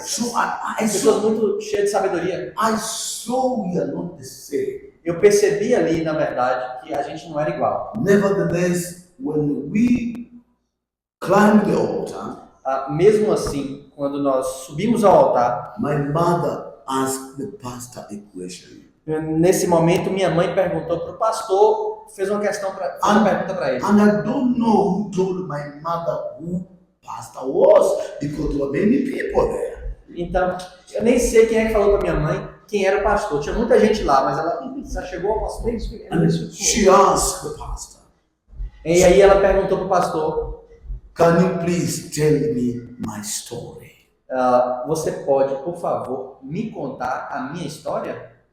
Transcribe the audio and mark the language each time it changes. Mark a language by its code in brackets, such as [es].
[en] So I [pt] Pessoas [en] saw, [pt] muito cheias de sabedoria. [en] we are not the same. [pt] Eu percebi ali, na verdade, que a gente não era igual. [en] Nevertheless, when we climbed the altar, [pt] Mesmo assim, quando nós subimos ao altar, [en] my mother asked the pastor a question. [pt] nesse momento minha mãe perguntou para o pastor, fez uma pergunta para ele. [en] And I don't know who told my mother who pastor was because there were many people there. [pt] Então, eu nem sei quem é que falou pra minha mãe quem era o pastor. Tinha muita gente lá, mas ela só chegou ao pastor. [en] And she asked the pastor, [pt] E aí ela perguntou pro pastor, [en] can you please tell me my story? [pt] você pode, por favor, me contar a minha história?